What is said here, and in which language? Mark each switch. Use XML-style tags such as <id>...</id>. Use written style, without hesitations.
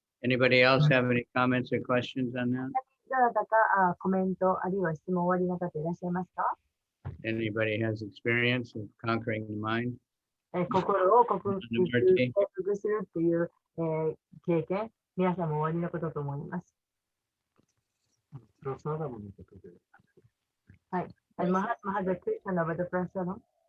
<en>Anybody else have any comments or questions on that?</en> <ja>どなたかコメントあるいは質問おありの方いらっしゃいますか？</ja> <en>Anybody has experience of conquering the mind?</en> <ja>心を克服するっていう、経験、皆さんもおありのことと思います。プラスアダムのことで。はい。マハザクリスナのプラスアダム。</ja>